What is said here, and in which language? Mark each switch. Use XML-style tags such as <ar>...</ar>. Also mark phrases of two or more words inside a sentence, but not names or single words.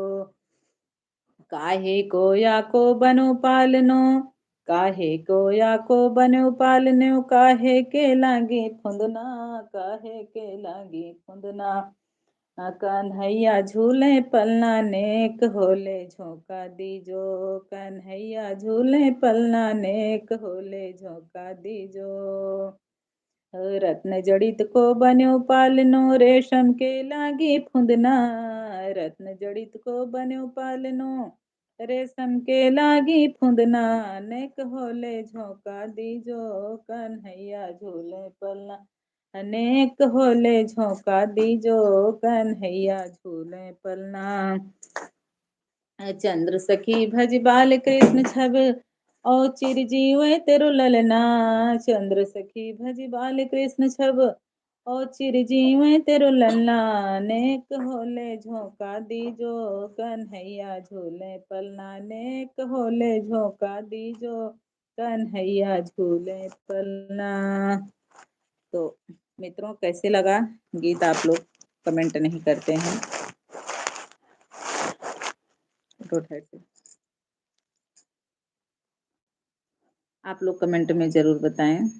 <bra>काहे को या को बनो पालनो, काहे को या को बनो पालनो, काहे के लागी फुंदना, काहे के लागी फुंदना। कन्हैया झूले पलना नेक होले झोंका दीजो, कन्हैया झूले पलना नेक होले झोंका दीजो। रत्न जड़ित को बन्यो पालनो, रेशम के लागी फुंदना, रत्न जड़ित को बन्यो पालनो, रेशम के लागी फुंदना नेक होले झोंका दीजो कन्हैया झूले पलना, अनेक होले झोंका दीजो कन्हैया झूले पलना। चंद्र सखी भज बाल कृष्ण छब, ओ चिरजीव तेरु ललना, चंद्र सखी भज बाल कृष्ण छब, ओ चिरजीव तेरु ललना नेक होले झोंका दीजो कन्हैया झूले पलना, नेक होले झोंका दीजो कन्हैया झूले पलना।</bra> <hi>तो मित्रों कैसे लगा गीत, आप लोग कमेंट नहीं करते हैं। आप लोग कमेंट में जरूर बताएं।</hi>